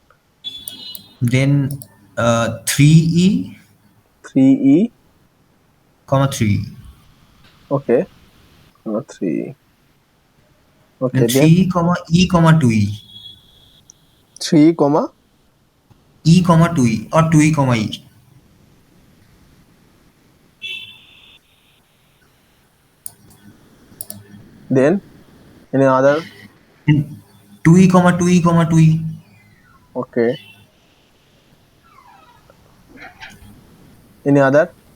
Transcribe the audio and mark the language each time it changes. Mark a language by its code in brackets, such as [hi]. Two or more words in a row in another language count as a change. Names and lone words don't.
[en] 3e, 3e. 3. Okay. 3. Okay. Then 3, e, 2e. 3, e, 2e, or 2e, e. Then any other? 2e, 2e, 2e. Okay. Any other?